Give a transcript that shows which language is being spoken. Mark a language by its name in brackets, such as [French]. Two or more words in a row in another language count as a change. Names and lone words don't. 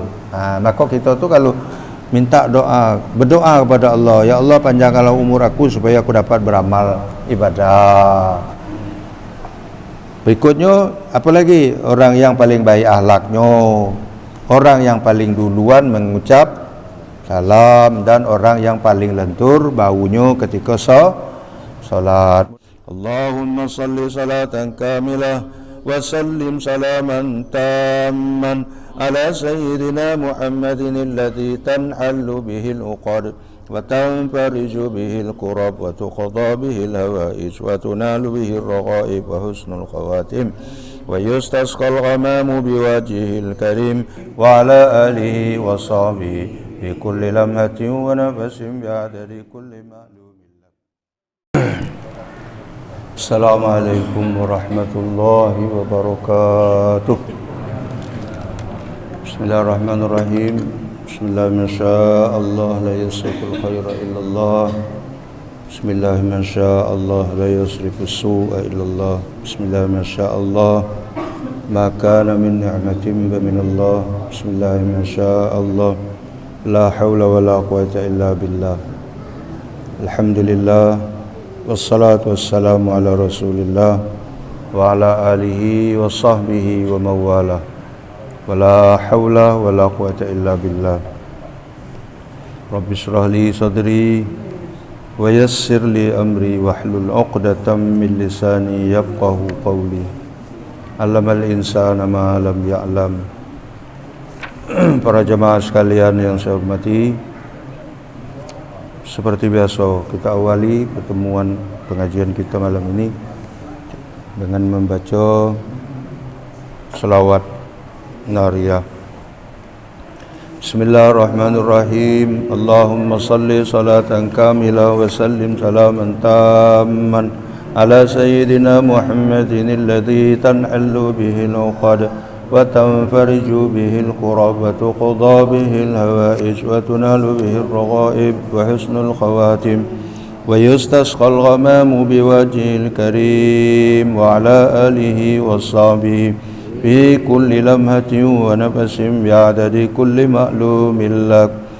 [Malay] Maka kita tu kalau minta doa, berdoa kepada Allah, ya Allah panjangkanlah umur aku supaya aku dapat beramal ibadah. Berikutnya apa lagi? Orang yang paling baik akhlaknya, orang yang paling duluan mengucap salam, dan orang yang paling lentur baunya ketika salat. [Arabic] اللهم صل صلاة كاملة وسلم سلاما تاما على سيدنا محمد الذي تنحل به العقد وتنفرج به الكرب وتقضى به الحوائج وتنال به الرغائب وحسن الخواتم ويستسقى الغمام بوجهه الكريم وعلى آله وصحبه في كل لمحة ونفس بعدد كل معلوم. السلام عليكم ورحمة الله وبركاته. بسم الله الرحمن الرحيم. بسم الله ما شاء الله لا يصرف الخير إلا الله. بسم الله ما شاء الله لا يصرف السوء إلا الله. بسم الله ما شاء الله ما كان من نعمة فمن الله. بسم الله ما شاء الله لا حول ولا قوة إلا بالله. الحمد لله والصلاة والسلام على رسول الله وعلى آله وصحبه وموالا ولا حول ولا قوة إلا بالله. رب اشرح لي صدري ويسر لي أمري واحلل عقدة من لساني يفقهوا قولي. علم الإنسان ما لم يعلم. [Malay] Para jemaah sekalian yang saya hormati, seperti biasa kita awali pertemuan pengajian kita malam ini dengan membaca selawat nariyah. [Arabic] بسم الله الرحمن الرحيم. اللهم صل صلاة كاملة وسلم سلاما تاما على سيدنا محمد الذي تنحل به العقد وتنفرج به الكرب وتقضى به الحوائج وتنال به الرغائب وحسن الخواتم ويستسقى الغمام بوجهه الكريم وعلى آله وصحبه في كل لمحة ونفس بعدد كل معلوم لك.